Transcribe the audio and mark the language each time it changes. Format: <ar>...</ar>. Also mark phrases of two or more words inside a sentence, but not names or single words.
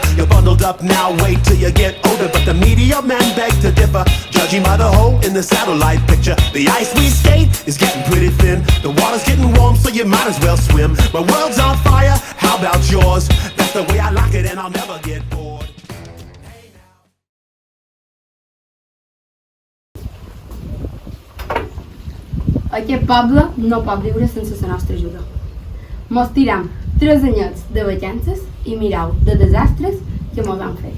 <en>You're bundled up now, wait till you get older. But the media men beg to differ, judging by the hole in the satellite picture. The ice we skate is getting pretty thin. The water's getting warm, so you might as well swim. My world's on fire, how about yours? That's the way I like it, and I'll never get bored.</en> <ca>Aquest poble no pot viure sense la nostra ajuda. Mos tiram 3 anyets de vacances i mirau de desastres que mos han fet.</ca>